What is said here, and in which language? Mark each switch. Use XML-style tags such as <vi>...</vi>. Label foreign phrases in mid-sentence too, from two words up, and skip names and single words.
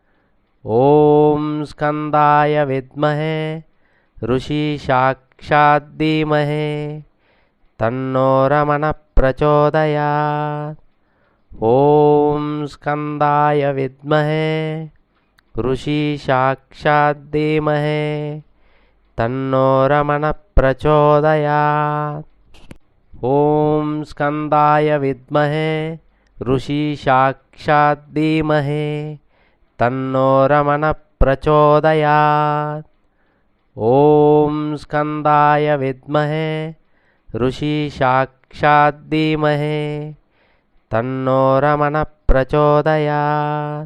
<sa>ॐ स्कन्दाय विद्महे ऋषि साक्षात् धीमहे तन्नो रमण प्रचोदयात्. ॐ स्कन्दाय विद्महे ऋषि साक्षात् धीमहे तन्नो रमणः प्रचोदयात्। ॐ स्कन्दाय विद्महे ऋषिशाक्षात् धीमहि तन्नो रमणः प्रचोदयात्। ॐ स्कन्दाय विद्महे ऋषिशाक्षात् धीमहि तन्नो रमणः प्रचोदयात्।</sa>